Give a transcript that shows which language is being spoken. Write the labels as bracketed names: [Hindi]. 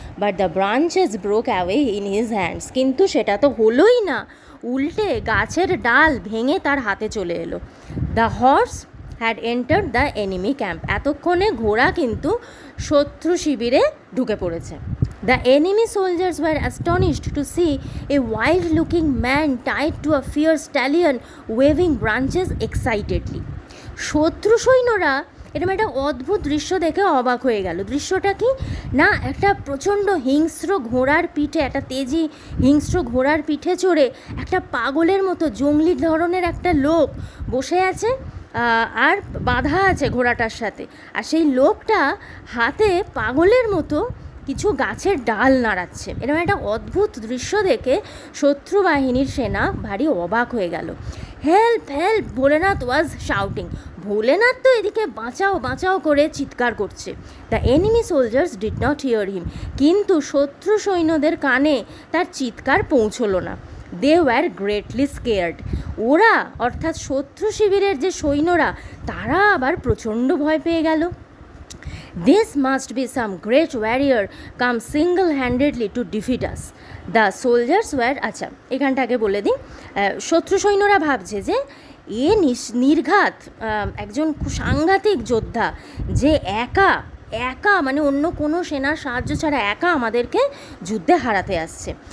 [English] But the branches broke away in his hands. [Bangla] কিন্তু সেটা তো হলোই না, উল্টে গাছের ডাল ভেঙে তার হাতে চলে এলো। [English] The horse had entered the enemy camp. [Bangla] এতক্ষণে ঘোড়া কিন্তু শত্রু শিবিরে ঢুকে পড়েছে। [English] The enemy soldiers were astonished to see a wild-looking man tied to a fierce stallion waving branches excitedly. [Bangla] শত্রু সৈন্যরা এরকম একটা অদ্ভুত দৃশ্য দেখে অবাক হয়ে গেল। দৃশ্যটা কি না, একটা প্রচণ্ড হিংস্র ঘোড়ার পিঠে, একটা তেজি হিংস্র ঘোড়ার পিঠে চড়ে একটা পাগলের মতো জঙ্গলি ধরনের একটা লোক বসে আছে, আর বাঁধা আছে ঘোড়াটার সাথে। আর সেই লোকটা হাতে পাগলের মতো কিছু গাছের ডাল নাড়াচ্ছে। এরকম একটা অদ্ভুত দৃশ্য দেখে শত্রু বাহিনীর সেনা ভারী অবাক হয়ে গেল। [English] Help help, Bholenath was shouting. [Bangla] ভোলেনাথ তো এদিকে বাঁচাও বাঁচাও করে চিৎকার করছে। [English] The enemy soldiers did not hear him. [Bangla] কিন্তু শত্রু সৈন্যদের কানে তার চিৎকার পৌঁছলো না। [English] They were greatly scared. [Bangla] ওরা অর্থাৎ শত্রু শিবিরের যে সৈন্যরা, তারা আবার প্রচণ্ড ভয় পেয়ে গেল। [English] This must be some great warrior come single-handedly to defeat us. The soldiers were, [Bangla] আচ্ছা এখানটাকে বলে দিই, শত্রু সৈন্যরা ভাবছে যে নির্ঘাত একজন সাংঘাতিক যোদ্ধা, যে একা একা মানে অন্য কোনো সেনার সাহায্য ছাড়া একা আমাদেরকে যুদ্ধে হারাতে আসছে।